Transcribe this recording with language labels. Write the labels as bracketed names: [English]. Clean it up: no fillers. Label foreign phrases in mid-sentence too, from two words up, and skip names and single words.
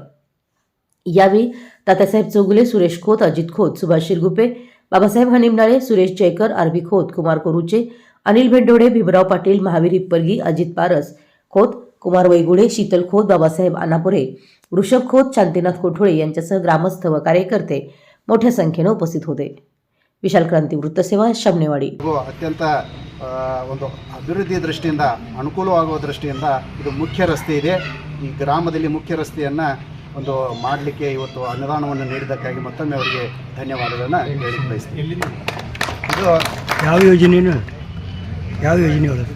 [Marathi] यावेळी तात्यासाहेब चौगुले, सुरेश खोत, अजित खोत, सुभाष शिरगुपे, बाबासाहेब हानिमनाळे, सुरेश जयकर, आरबी खोत, कुमार कोरुचे, अनिल भेंडोडे, भीमराव पाटील, महावीर हिप्परगी, अजित पारस खोत, कुमार वैगुडे, शीतल खोत, बाबासाहेब आनापुरे, ऋषभ खोत, शांतीनाथ कोठोळे यांच्यासह ग्रामस्थ व कार्यकर्ते मोठ्या संख्येने उपस्थित होते। विशाल क्रांती वृत्तसेवा शमनेवाडी [Kannada] ಅತ್ಯಂತ ಒಂದು ಅಭಿವೃದ್ಧಿ ದೃಷ್ಟಿಯಿಂದ ಅನುಕೂಲವಾಗುವ ದೃಷ್ಟಿಯಿಂದ ಇದು ಮುಖ್ಯ ರಸ್ತೆ ಇದೆ। ಈ ಗ್ರಾಮದಲ್ಲಿ ಮುಖ್ಯ ರಸ್ತೆಯನ್ನು ಒಂದು ಮಾಡಲಿಕ್ಕೆ ಇವತ್ತು ಅನುದಾನವನ್ನು ನೀಡಿದ್ದಕ್ಕಾಗಿ ಮತ್ತೊಮ್ಮೆ ಅವರಿಗೆ ಧನ್ಯವಾದಗಳನ್ನು ಹೇಳಲಿಕ್ಕೆ ಬಯಸ್ತೀನಿ। ಇದು ಯಾವ ಯೋಜನೆ ಒಳಗೆ